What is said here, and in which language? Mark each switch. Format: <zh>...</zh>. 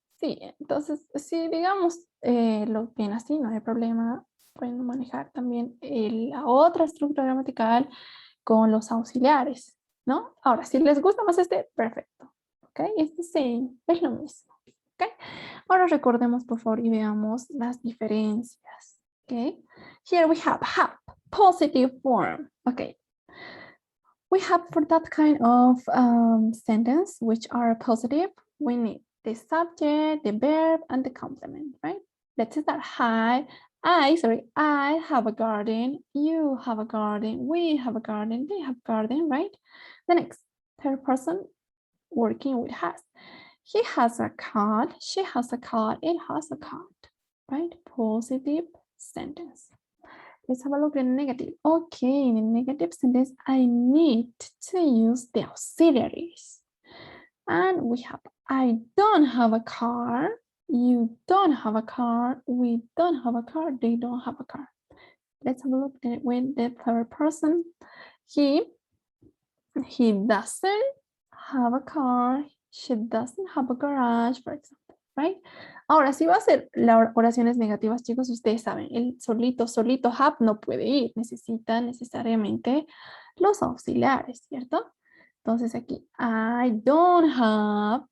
<es>Sí, entonces, si digamos lo ven así, no hay problema, pueden manejar también la otra estructura gramatical con los auxiliares, ¿no? Ahora, si les gusta más este, perfecto. ¿Ok? Es</es> <en>the same,</en> <es>es lo mismo. ¿Ok? Ahora recordemos, por favor, y veamos las diferencias. ¿Ok?</es> <en>Here we have positive form. ¿Ok? We have for that kind of sentence, which are positive, we need the subject, the verb, and the complement, right? Let's start. I have a garden, you have a garden, we have a garden, they have a garden, right? The next, third person working with has. He has a cat, she has a cat, it has a cat, right? Positive sentence. Let's have a look at the negative. Okay, in the negative sentence, I need to use the auxiliaries. And we have, I don't have a car. You don't have a car. We don't have a car. They don't have a car. Let's have a look at it with the third person. He doesn't have a car. She doesn't have a garage, for example, right?</en> <es>Ahora, si va a ser las oraciones negativas, chicos, ustedes saben, el solito have no puede ir. Necesita necesariamente los auxiliares, ¿cierto? Entonces aquí,</es> <en>I don't have</en>